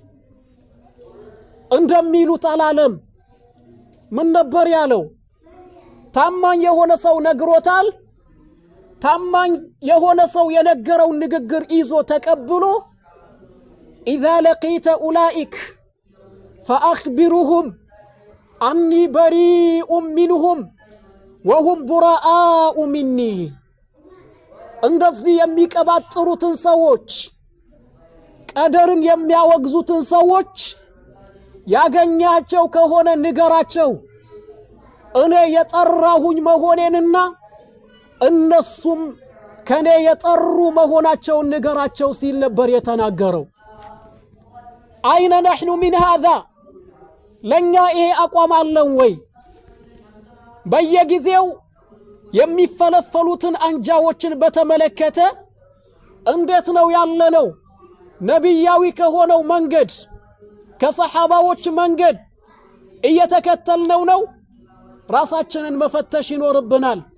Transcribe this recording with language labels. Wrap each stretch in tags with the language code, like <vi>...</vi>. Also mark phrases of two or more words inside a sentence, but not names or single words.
<am>እንደሚሉት አላለም ምን ነበር ያለው ታማኝ የሆነ ሰው ነግሮታል ታማኝ የሆነ ሰው የነገረው ንግግር ይዞ ተቀብሎ</am> <ar>إذا لقيت أولئك فأخبرهم أني بريء منهم وهم براء مني</ar> <am>እንደዚህ የሚቀባጥሩትን ሰዎች ቀደርን የሚያወግዙትን ሰዎች ያገኛቸው ከሆነ ንገራቸው እኔ የጠራሁኝ መሆኔንና እነሱም ከኔ የጠሩ መሆናቸውን ንገራቸው ሲል ነበር የተናገረው አይነ</am> <ar>نحن من هذا</ar> <am>ለኛ ይሄ አቋም አለን ወይ በየጊዜው የሚፈለፈሉትን አንጃዎችን በተመለከተ እንዴት ነው ያለነው ነብያዊ ከሆነው መንገድ ከሰሃባዎች መንገድ እየተከተልነው ነው ራሳችንን መፈተሽ ይኖርብናል</am>